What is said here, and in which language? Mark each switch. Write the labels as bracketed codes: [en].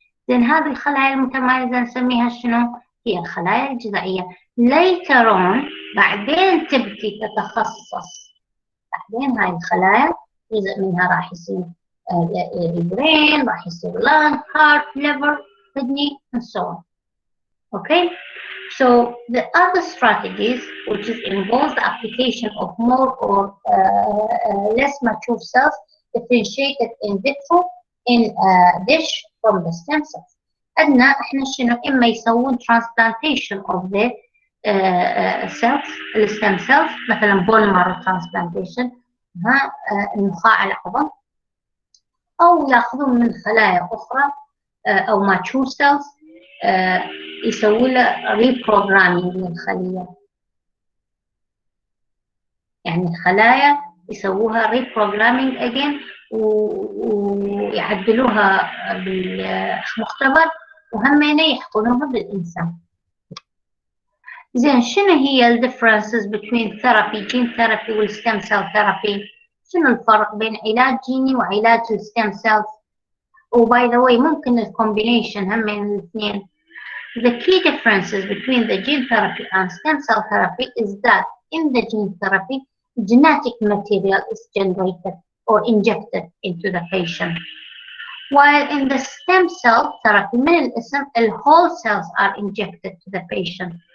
[ar] لأن هذه الخلايا المتميزة نسميها شنو؟ هي الخلايا الجذعية. later on بعدين تبدي تتخصص. بعدين هاي الخلايا جزء منها راح يصير البرين راح يصير [en] lung, heart, liver, kidney and so on. Okay, so the other strategies which is involves the application of more or less mature cells differentiated in vitro in a dish from the stem cells. [ar] عندنا احنا شنو؟ اما يسوون [en] transplantation of the [ar] سيلز، الستم سيلز، مثلا بون مارو ترانسبلانتيشن، نخاع العظم، أو ياخذون من خلايا أخرى أو ماتشور سيلز يسوي له ريبروجرامينج للخلية، يعني الخلايا يسووها ريبروجرامينج أجين ويعدلوها بالمختبر وهم يحقنوها بالإنسان. زين شنو هي الديفرنسز بين ثيرابي جين ثيرابي والستم سيل ثيرابي؟ شنو الفرق بين علاج جيني وعلاج الستم سيلز؟ وباي ذا واي ممكن الكومبينيشن هم من الاثنين. [en] The key differences between the gene therapy and stem cell therapy is that in the gene therapy, genetic material is generated or injected into the patient. While in the stem cell therapy, [ar] من الاسم, [en] whole cells are injected to the patient.